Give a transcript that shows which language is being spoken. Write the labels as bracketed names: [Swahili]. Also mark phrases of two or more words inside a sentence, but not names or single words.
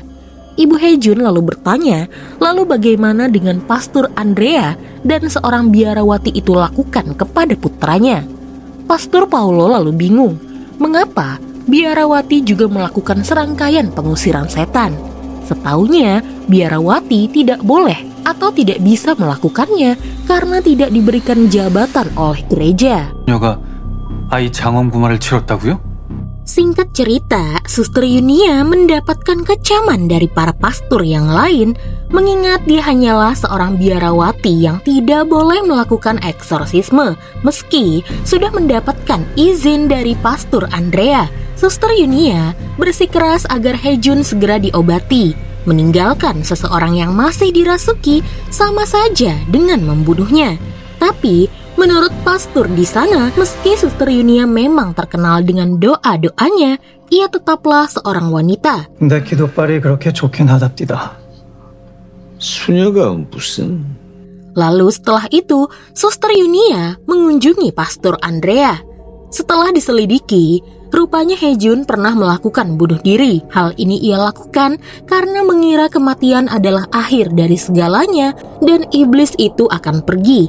[Indonesian] Ibu Hae-jun lalu bertanya, lalu bagaimana dengan Pastor Andrea dan seorang biarawati itu lakukan kepada putranya? Pastor Paulo lalu bingung, mengapa biarawati juga melakukan serangkaian pengusiran setan? Setaunya, biarawati tidak boleh atau tidak bisa melakukannya karena tidak diberikan jabatan oleh gereja. [Korean] 그녀가 아이 장엄구마를 치렀다고요? [Indonesian] Singkat cerita, Suster Yunia mendapatkan kecaman dari para pastor yang lain mengingat dia hanyalah seorang biarawati yang tidak boleh melakukan eksorsisme meski sudah mendapatkan izin dari Pastor Andrea. Suster Yunia bersikeras agar Hae-jun segera diobati. Meninggalkan seseorang yang masih dirasuki sama saja dengan membunuhnya. Tapi menurut pastor di sana, meski Suster Yunia memang terkenal dengan doa-doanya, ia tetaplah seorang wanita. [Korean] 내 기도빨이 그렇게 좋긴 하답디다. 수녀가 무슨... [Indonesian] Lalu setelah itu, Suster Yunia mengunjungi Pastor Andrea. Setelah diselidiki, rupanya Hejun pernah melakukan bunuh diri. Hal ini ia lakukan karena mengira kematian adalah akhir dari segalanya dan iblis itu akan pergi.